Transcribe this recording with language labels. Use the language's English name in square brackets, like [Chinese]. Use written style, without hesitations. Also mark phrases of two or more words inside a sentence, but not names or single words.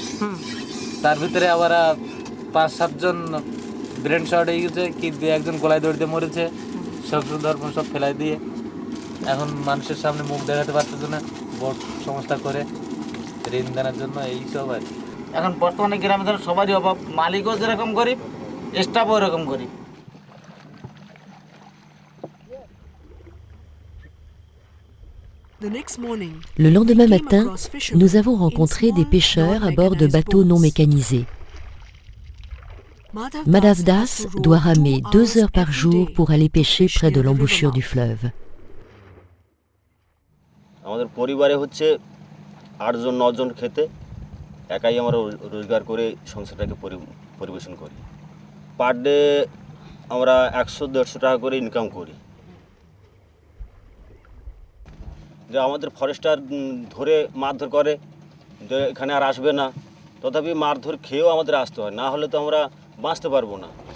[Bangla] তার ভিতরে আবার 5-7 জন [English] brain short [Bangla] হয়ে গেছে, কি একজন গলায় দড়ি দিয়ে মরেছে, সংসার ধর্ম সব ফেলাই দিয়ে এখন মানুষের সামনে মুখ দেখাতে পারতেছে না, বোট সংস্থা করে ঋণ দেনার জন্য এইসব আর কি। এখন বর্তমানে গ্রামে ধরো সবারই অভাব, মালিকও যেরকম গরিব, স্টাফও এরকম গরিব। [French] Le lendemain matin, nous avons rencontré des pêcheurs à bord de bateaux non mécanisés. Madhav Das doit ramer 2 heures par jour pour aller pêcher près de l'embouchure du fleuve. [Bangla] আমাদের পরিবারে হচ্ছে 8 জন 9 জন খেতে, একাই আমরা রোজগার করে সংসারটাকে পরিবেশন করি। [English] per day [Bangla] আমরা 100-150 টাকা করে ইনকাম করি। যে আমাদের ফরেস্টার ধরে মারধর করে যে এখানে আর আসবে না, তথাপি মারধর খেয়েও আমাদের আসতে হয়, না হলে তো আমরা বাঁচতে পারবো না।